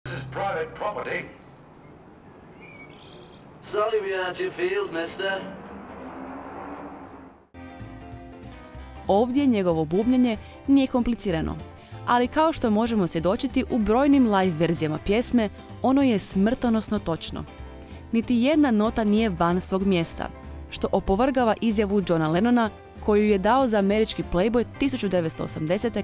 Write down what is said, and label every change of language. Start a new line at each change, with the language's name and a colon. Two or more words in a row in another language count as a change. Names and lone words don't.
English: private property. Sorry we aren't your field, mister.
Croatian: Ovdje njegovo bubnjanje nije komplicirano, ali kao što možemo svjedočiti u brojnim live verzijama pjesme, ono je smrtonosno točno. Niti jedna nota nije van svog mjesta, što opovrgava izjavu Johna Lennona koju je dao za američki Playboy 1980.